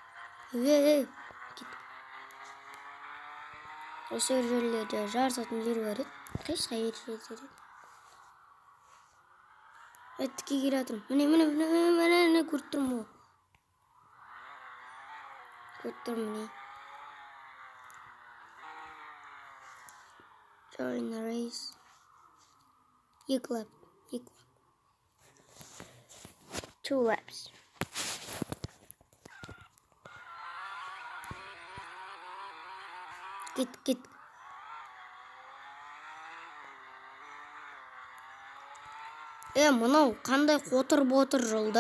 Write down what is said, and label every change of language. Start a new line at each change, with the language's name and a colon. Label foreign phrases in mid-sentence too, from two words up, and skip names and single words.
Kazakh: Осы жерлерде жарысатын жер бар еді. Қайсы қайыр жерлер еді. Тіке келе жатырмын. Міне көріп тұрмын ғой. Көріп тұрмын міне.
English: Join the race.
Kazakh: Екі лап. 2 laps. Git. Мынау қандай қотыр жолдар?